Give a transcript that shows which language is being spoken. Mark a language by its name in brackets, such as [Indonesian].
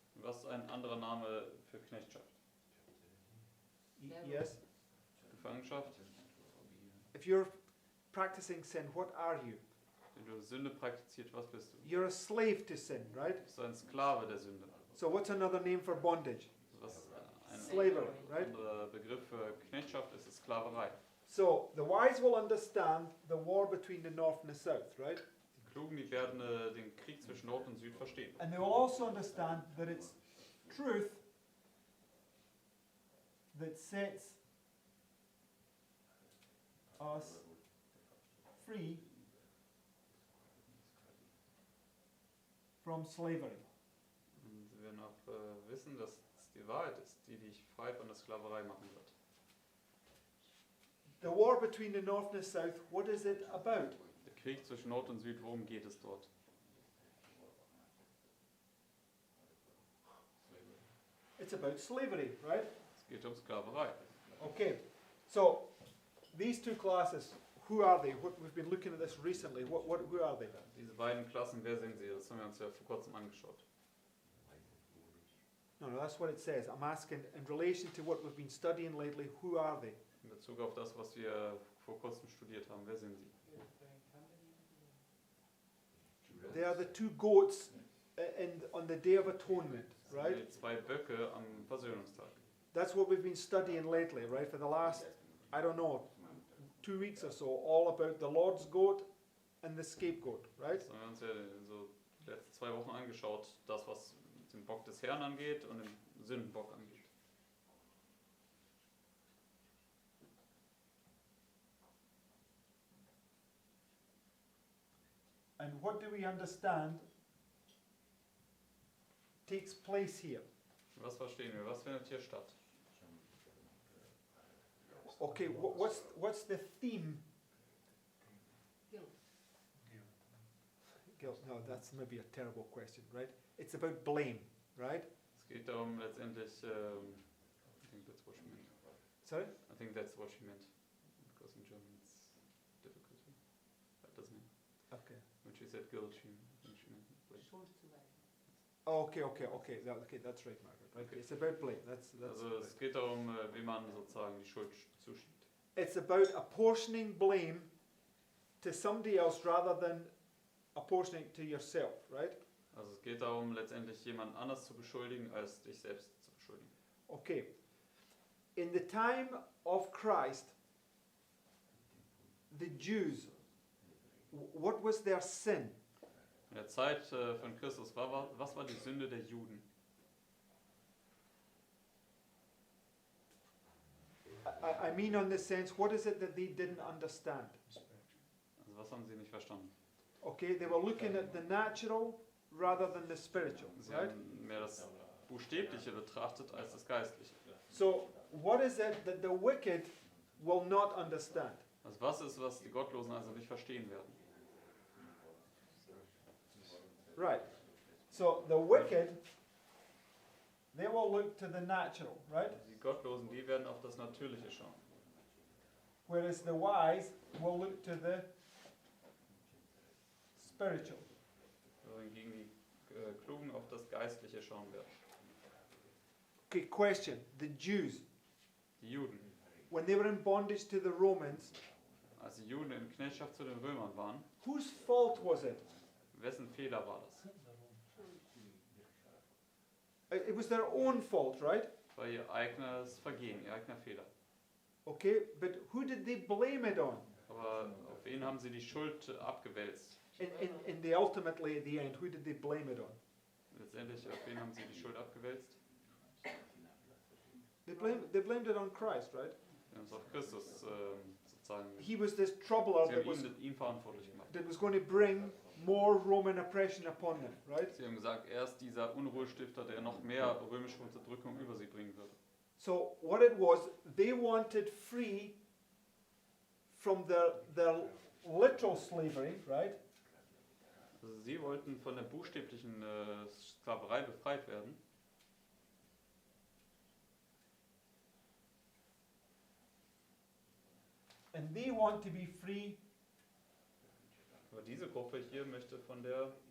[German] Was ist ein anderer Name für Knechtschaft? [English] Yes. [German] Gefangenschaft. [English] If you're practicing sin, what are you? [German] Wenn du Sünde praktizierst, was bist du? [English] You're a slave to sin, right? [German] Du bist ein Sklave der Sünde. [English] So what's another name for bondage? [German] Was ein [English] Slavery, right? [German] anderer Begriff für Knechtschaft ist, ist Sklaverei. [English] So the wise will understand the war between the north and the south, right? [German] Die Klugen, die werden den Krieg zwischen Nord und Süd verstehen. [English] And they will also understand that it's truth that sets us free from slavery. [German] Und sie werden auch wissen, dass es die Wahrheit ist, die dich frei von der Sklaverei machen wird. [English] The war between the north and the south, what is it about? [German] Der Krieg zwischen Nord und Süd, worum geht es dort? [English] It's about slavery, right? [German] Es geht um Sklaverei. [English] Okay, so these two classes, who are they? We've been looking at this recently. Who are they? [German] Diese beiden Klassen, wer sind sie? Das haben wir uns ja vor kurzem angeschaut. [English] No, that's what it says. I'm asking, in relation to what we've been studying lately, who are they? [German] In Bezug auf das, was wir vor kurzem studiert haben, wer sind sie? [English] They are the two goats on the Day of Atonement, [German] Das sind [English] right? [German] die zwei Böcke am Versöhnungstag. [English] That's what we've been studying lately, right? For the last, I don't know, 2 weeks or so, all about the Lord's goat and the scapegoat, right? [German] Das haben wir uns ja so die letzten 2 Wochen angeschaut, das, was den Bock des Herrn angeht und den Sündenbock angeht. [English] And what do we understand takes place here? [German] Was verstehen wir? Was findet hier statt? [English] Okay, what's the theme? Guilt. No, that's maybe a terrible question, right? It's about blame, right? [German] Es geht darum letztendlich, [English] I think that's what she meant. Sorry? I think that's what she meant. Because in German it's difficult. That doesn't mean. Okay. When she said guilt, I think she meant blame. Oh, okay, that's right, Margaret. Right? Okay. It's about blame. That's [German] Also [English] right. [German] es geht darum, wie man sozusagen die Schuld zuschiebt. [English] It's about apportioning blame to somebody else rather than apportioning it to yourself, right? [German] Also es geht darum, letztendlich jemand anders zu beschuldigen, als dich selbst zu beschuldigen. [English] Okay. In the time of Christ, the Jews, what was their sin? [German] In der Zeit von Christus, was war die Sünde der Juden? [English] I mean on the sense, what is it that they didn't understand? [German] Also was haben sie nicht verstanden? [English] Okay, they were looking at the natural rather than the spiritual, [German] Sie [English] right? [German] haben mehr das Buchstäbliche betrachtet als das Geistliche. [English] So, what is it that the wicked will not understand? [German] Also was ist, was die Gottlosen also nicht verstehen werden? [English] Right. So, the wicked, they will look to the natural, right? [German] Die Gottlosen, die werden auf das Natürliche schauen. [English] Whereas the wise will look to the spiritual. [German] Wohingegen die Klugen auf das Geistliche schauen werden. [English] Okay, question. The Jews, [German] Die Juden. [English] when they were in bondage to the Romans, [German] Als die Juden in Knechtschaft zu den Römern waren, [English] whose fault was it? [German] wessen Fehler war das? [English] It was their own fault, right? [German] Das war ihr eigenes Vergehen, ihr eigener Fehler. [English] Okay, but who did they blame it on? [German] Aber auf wen haben sie die Schuld abgewälzt? [English] In the ultimately at the end, who did they blame it on? [German] Letztendlich, auf wen haben sie die Schuld abgewälzt? [English] They blamed it on Christ, right? [German] Sie haben es auf Christus sozusagen. [English] He was this troubler [German] Sie [English] that [German] haben ihn verantwortlich gemacht. [English] was going to bring more Roman oppression upon them, right? [German] Sie haben gesagt, er ist dieser Unruhestifter, der noch mehr römische Unterdrückung über sie bringen würde. [English] So what it was, they wanted free from their literal slavery, right? [German] Also sie wollten von der buchstäblichen Sklaverei befreit werden. [English] And they want to be free [German] Aber diese Gruppe hier möchte von der